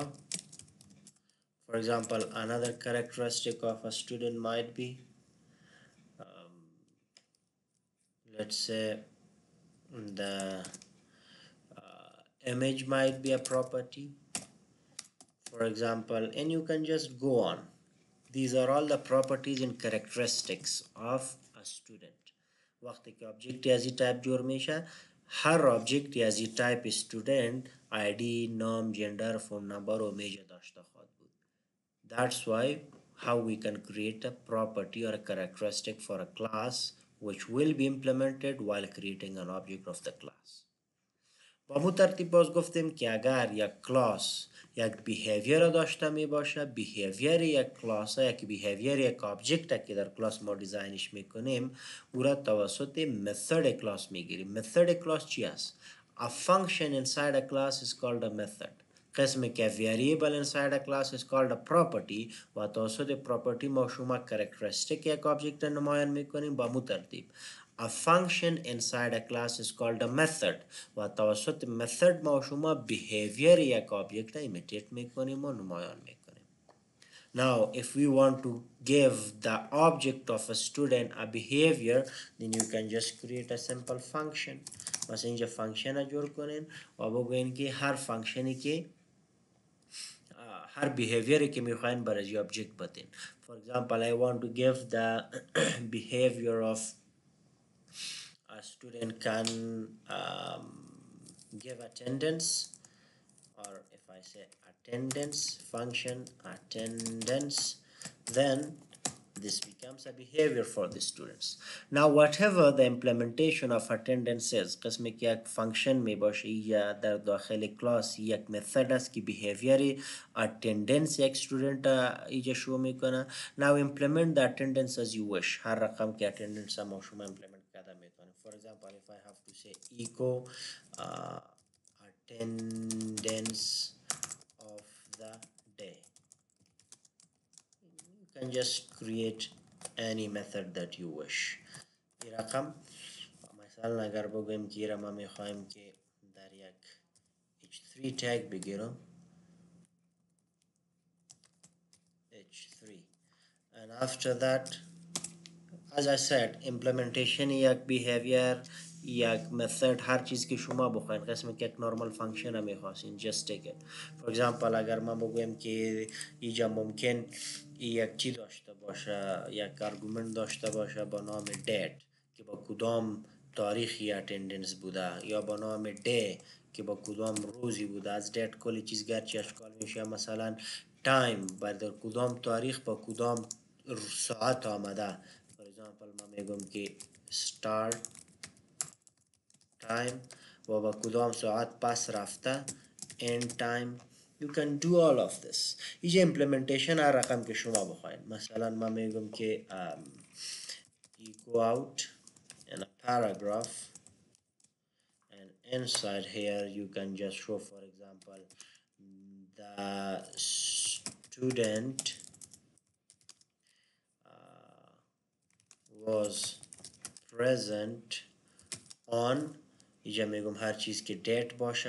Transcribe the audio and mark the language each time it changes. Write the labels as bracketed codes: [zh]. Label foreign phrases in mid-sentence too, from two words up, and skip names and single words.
[en] For example, another characteristic of a student might be let's say the image might be a property. For example, and you can just go on. These are all the properties and characteristics of a student. [fa] وقتی که object از type جور میشه هر object از type student [en] ID, name, gender, phone number [fa] و image داشته خواهد بود. [en] That's why how we can create a property or a characteristic for a class which will be implemented while creating an object of the class. [fa] با مو ترتیب باز گفتیم که اگر یک کلاس یک بیهیویر داشته می باشه بیهیویر یک کلاس یک بیهیویر یک آبجکت که در کلاس ما دیزاینش میکنیم او را توسط مثود کلاس میگیریم. مثود کلاس چی است؟ [en] A function inside a class is called a method. [fa] قسم که [en] variable inside a class is called a property [fa] و توسط property ما شما characteristic یک object نمایان میکنیم با مو ترتیب. [en] A function inside a class is called a method [fa] و توسط method ما شما behavior یک object imitate میکنیم و نمایان میکنیم. [en] Now, if we want to give the object of a student a behavior, then you can just create a simple function. [fa] مثلا اینجا فانکشن جور کنین و بگوین که هر فانکشنی که هر behavior که میخواین برای object بدین. [en] For example, I want to give the behavior of a student can give attendance, or if I say attendance function attendance, then this becomes a behavior for the students. Now whatever the implementation of attendance is, [fa] قسم که یک فانکشن می باشه یا در داخل کلاس یک مثد است که [en] behavior attendance [fa] یک student ایجا شو میکنه. [en] Now implement the attendance as you wish. [fa] هر رقم که attendance ما شما implement کرده میتونه. [en] For example, if I have to say echo attendance of the day, you can just create any method that you wish. [fa] این رقم مثلا اگر بگویم که ما میخوایم که در یک [en] h3 tag [fa] بگیرم [en] h3 and after that, as I said, implementation [fa] یک behavior یک method هر چیز که شما بخواین قسم که یک [en] normal function [fa] هم میخواستین [en] just take it. For example, [fa] اگر من بگویم که اینجا ممکن یک چی داشته باشه یک argument داشته باشه با نام date که با کدام تاریخی attendance بوده یا با نام day که با کدام روزی بوده. از date کلی چیز گرچه اشکال میشه مثلا time در کدام تاریخ با کدام ساعت آمده. [en] For example, [fa] من میگم که [en] start time [fa] و با کدام ساعت پس رفته [en] end time. You can do all of this. [fa] اینجا implementation هر رقم که شما بخواین. مثلا من میگم که [en] echo out in a paragraph and inside here you can just show, for example, the student was present on [fa] اینجا میگم هر چیز که date باشه.